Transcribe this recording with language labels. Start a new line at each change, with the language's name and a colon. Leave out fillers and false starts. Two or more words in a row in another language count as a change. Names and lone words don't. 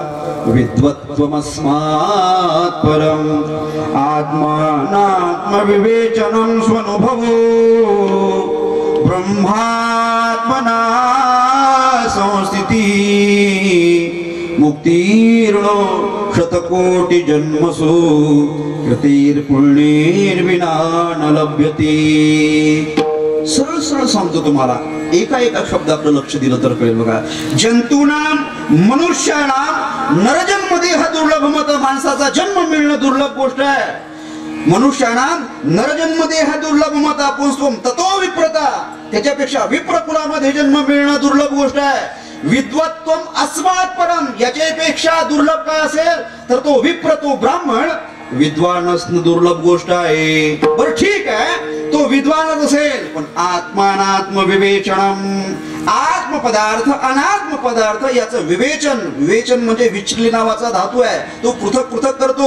Sanskrit: विद्वत्वमस्मात् परम आत्मानात्म विवेचनं स्वनुभवो ब्रह्मात्मना संस्थिति मुक्तिर्नो शतकोटि जन्मसु कृतिर्पुण्यैर्विना न लभ्यते.
Marathi: सरळ सरळ सांगतो तुम्हाला, एका एका शब्दाकडे लक्ष दिलं तर कळेल बघा.
Sanskrit: जंतूनाम, मनुष्यानाम नरजन्म देह दुर्लभ मत.
Marathi: माणसाचा जन्म मिळणं दुर्लभ गोष्ट आहे.
Sanskrit: मनुष्यानाम नरजन्म देह दुर्लभ मत पुंस्त्वं ततो विप्रता.
Marathi: त्याच्यापेक्षा विप्र कुलामध्ये जन्म मिळणं दुर्लभ गोष्ट आहे.
Sanskrit: विद्वत्वम अस्मात् परम,
Marathi: याच्यापेक्षा दुर्लभ काय असेल तर तो विप्र, तो ब्राह्मण विद्वान असणं दुर्लभ गोष्ट आहे. बरं ठीक आहे, तो विद्वानच असेल, पण
Sanskrit: आत्मानात्म विवेचनम,
Marathi: आत्म पदार्थ अनात्म पदार्थ याचं विवेचन. विवेचन म्हणजे विचली नावाचा धातू आहे, तो पृथक पृथक करतो.